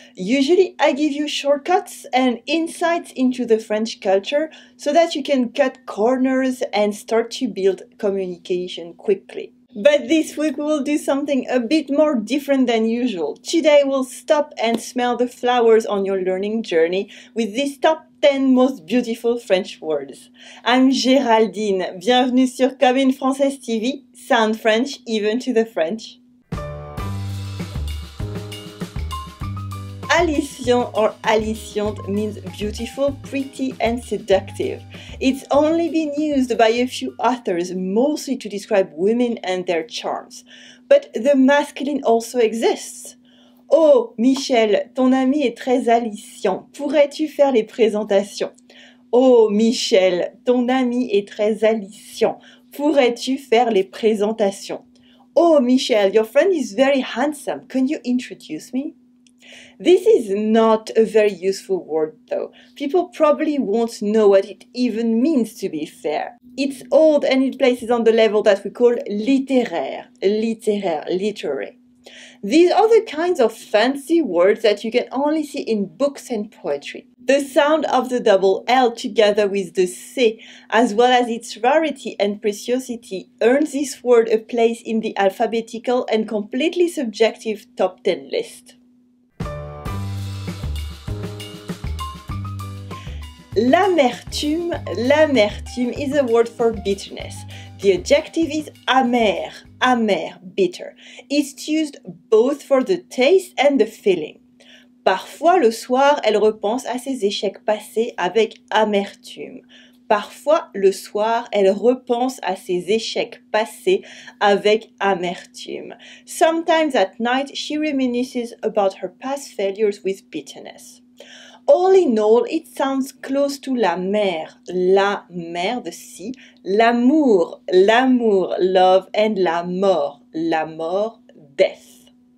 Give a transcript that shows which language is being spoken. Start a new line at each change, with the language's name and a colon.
English: Usually I give you shortcuts and insights into the French culture so that you can cut corners and start to build communication quickly. But this week we'll do something a bit more different than usual. Today we'll stop and smell the flowers on your learning journey with these top 10 most beautiful French words. I'm Géraldine.
French: Bienvenue sur Comme une Française TV.
English: Sound French even to the French. Allicient or aliciente means beautiful, pretty and seductive. It's only been used by a few authors, mostly to describe women and their charms. But the masculine also exists.
French: Oh, Michel, ton ami est très allicient. Pourrais-tu faire les présentations? Oh, Michel, ton ami est très allicient. Pourrais-tu faire les présentations?
English: Oh, Michel, your friend is very handsome. Can you introduce me? This is not a very useful word though. People probably won't know what it even means to be fair. It's old and it places on the level that we call littéraire, literary. These are the kinds of fancy words that you can only see in books and poetry. The sound of the double L together with the C, as well as its rarity and preciosity, earns this word a place in the alphabetical and completely subjective top 10 list. L'amertume is a word for bitterness. The adjective is amer, bitter. It's used both for the taste and the feeling.
French: Parfois, le soir, elle repense à ses échecs passés avec amertume. Parfois, le soir, elle repense à ses échecs passés avec amertume.
English: Sometimes at night, she reminisces about her past failures with bitterness. All in all, it sounds close to la mer, the sea, l'amour, love, and la mort, death.